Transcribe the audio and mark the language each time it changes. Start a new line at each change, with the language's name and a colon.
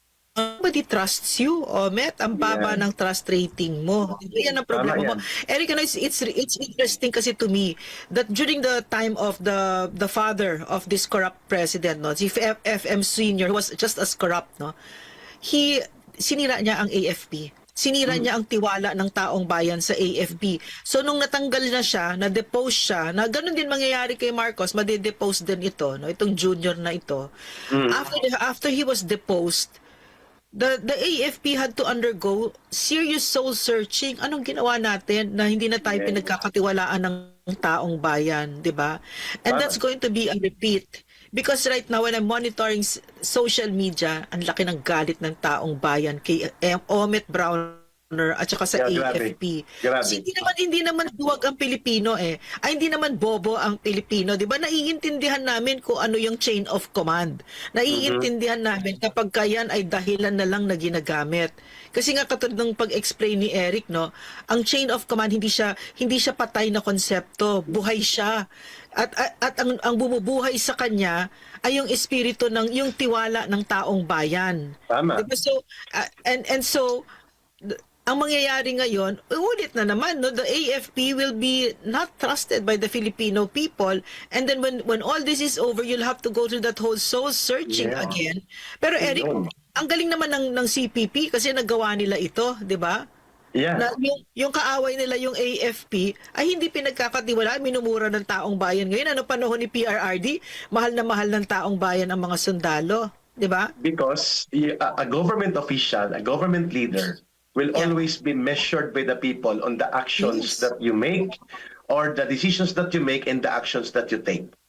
English: Nobody trusts you, Omet.
Filipino: Ang baba
English: Yeah.
Filipino: ng trust rating mo. Yan ang problema mo. Tama
English: Eric, it's interesting kasi to me that during the time of the father of this corrupt president, no, si FM Sr., who was just as corrupt, no,
Filipino: sinira niya ang AFP. Sinira niya ang tiwala ng taong bayan sa AFP. So nung natanggal na siya, na-depose siya, na ganun din mangyayari kay Marcos, madi-depose din ito, no, itong junior na ito.
English: After he was deposed, the AFP had to undergo serious soul searching.
Filipino: Anong ginawa natin na hindi na tayo pinagkakatiwalaan ng taong bayan, 'di ba?
English: And that's going to be a repeat. Because right now, when I'm monitoring social media,
Filipino: ang laki ng galit ng taong bayan kay Omet Browner at saka sa
English: Yeah,
Filipino: AFP. grabe. Kasi hindi naman duwag ang Pilipino eh. Ay, hindi naman bobo ang Pilipino. Di ba? Naiintindihan namin kung ano yung chain of command. Naiintindihan namin kapag kayan ay dahilan na lang na ginagamit. Kasi nga katulad ng pag-explain ni Eric, no, ang chain of command hindi siya patay na konsepto, buhay siya. At ang bumubuhay sa kanya ay yung espiritu ng yung tiwala ng taong bayan. Tama. Diba?
English: So so
Filipino: ang mangyayari ngayon, ulit na naman,
English: no, the AFP will be not trusted by the Filipino people, and then when all this is over, you'll have to go through that whole soul searching Yeah.
Filipino: again. Pero Eric, Ayun. ang galing naman ng CPP kasi nagawa nila ito, 'di ba?
English: Yeah.
Filipino: Na yung kaaway nila yung AFP ay hindi pinagkakatiwalaan, minumura ng taong bayan. Ngayon, ano panahon ni PRRD, mahal na mahal ng taong bayan ang mga sundalo, 'di ba?
English: Because a government official, a government leader, will always be measured by the people on the actions Yes. that you make or the decisions that you make and the actions that you take.